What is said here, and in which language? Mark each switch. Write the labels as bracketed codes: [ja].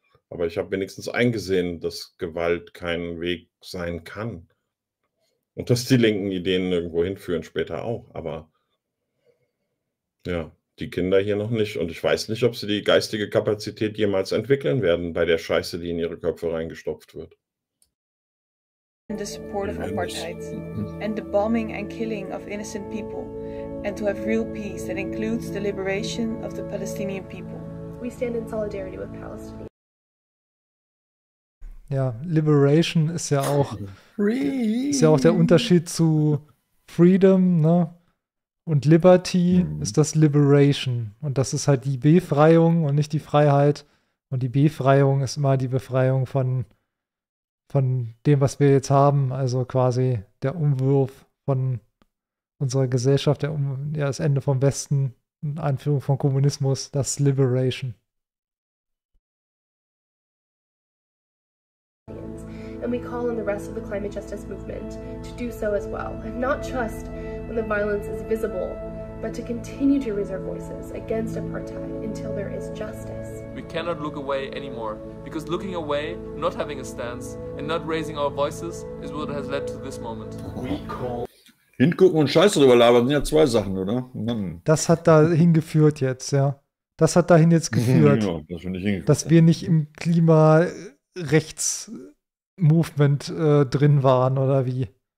[de] Aber ich habe wenigstens eingesehen, dass Gewalt kein Weg sein kann. Und dass die linken Ideen irgendwo hinführen, später auch. Aber ja, die Kinder hier noch nicht. Und ich weiß nicht, ob sie die geistige Kapazität jemals entwickeln werden bei der Scheiße, die in ihre Köpfe reingestopft wird. [en] And the support of apartheid, and the bombing and killing of innocent people, and to have real peace that includes the liberation of the Palestinian people. We stand in solidarity with Palestine. [de] Ja, Liberation ist ja auch free. Ist ja auch der Unterschied zu Freedom, ne? Und Liberty ist das Liberation. Und das ist halt die Befreiung und nicht die Freiheit. Und die Befreiung ist immer die Befreiung von dem, was wir jetzt haben. Also quasi der Umwurf von unserer Gesellschaft, das Ende vom Westen, in Anführung von Kommunismus, das Liberation. [en] And we call on the rest of the climate justice movement to do so as well. And not just when the violence is visible, but to continue to raise our voices against apartheid until there is justice. We cannot look away anymore, because looking away, not having a stance, and not raising our voices is what has led to this moment. We call. [de] Hingucken und Scheiße drüber labern sind ja zwei Sachen, oder? Das hat dahin geführt jetzt, ja. Das hat dahin jetzt geführt, das finde ich hingeführt, dass wir nicht im Klimarechts-Movement drin waren, oder wie.